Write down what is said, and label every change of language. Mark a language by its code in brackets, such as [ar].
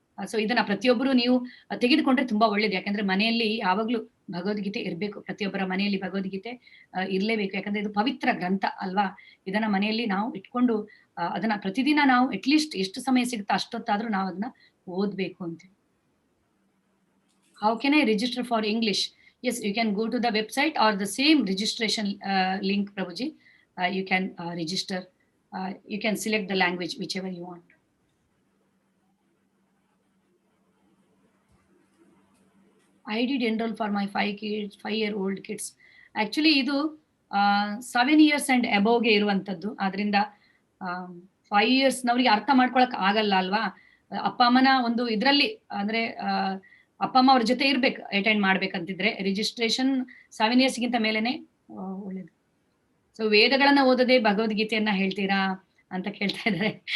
[kn] So ಇದನ್ನ ಪ್ರತಿಯೊಬ್ಬರು ನೀವು ತೆಗೆದುಕೊಂಡ್ರೆ ತುಂಬಾ ಒಳ್ಳೇದು. ಯಾಕಂದ್ರೆ ಮನೆಯಲ್ಲಿ ಯಾವಾಗ್ಲೂ ಭಗವದ್ಗೀತೆ ಇರಬೇಕು. ಪ್ರತಿಯೊಬ್ಬರ ಮನೆಯಲ್ಲಿ ಭಗವದ್ಗೀತೆ ಇರ್ಲೇಬೇಕು. ಯಾಕಂದ್ರೆ ಇದು ಪವಿತ್ರ ಗ್ರಂಥ ಅಲ್ವಾ. ಇದನ್ನ ಮನೆಯಲ್ಲಿ ನಾವು ಇಟ್ಕೊಂಡು ಅದನ್ನ ಪ್ರತಿದಿನ ನಾವು ಅಟ್ಲೀಸ್ಟ್ ಎಷ್ಟು ಸಮಯ ಸಿಗುತ್ತಾ ಅಷ್ಟೊತ್ತಾದ್ರೂ ನಾವು ಅದನ್ನ ಓದ್ಬೇಕು ಅಂತ. [en] How can I register for English? Yes, you can go to the website or the same registration link, Prabhuji. You can register. You can select the language, whichever you want. I did enroll for my 5-year-old kids. Actually, [kn] ಇದು [en] 7 years and above [kn] ಗೆ ಇರುವಂತದ್ದು. ಆದ್ರಿಂದ 5 years ನವರಿಗೆ ಅರ್ಥ ಮಾಡ್ಕೊಳಕ್ ಆಗಲ್ಲ ಅಲ್ವಾ. ಅಪ್ಪ ಅಮ್ಮನ ಒಂದು ಇದ್ರಲ್ಲಿ ಅಂದ್ರೆ ಅಪ್ಪ ಅಮ್ಮ ಅವ್ರ ಜೊತೆ ಇರ್ಬೇಕು, ಅಟೆಂಡ್ ಮಾಡ್ಬೇಕಂತಿದ್ರೆ ರಿಜಿಸ್ಟ್ರೇಷನ್ 7 years ಗಿಂತ ಮೇಲೆನೆ ಒಳ್ಳೇದು. ಸೊ ವೇದಗಳನ್ನ ಓದದೆ ಭಗವದ್ಗೀತೆಯನ್ನ ಹೇಳ್ತೀರಾ ಅಂತ ಕೇಳ್ತಾ ಇದ್ದಾರೆ.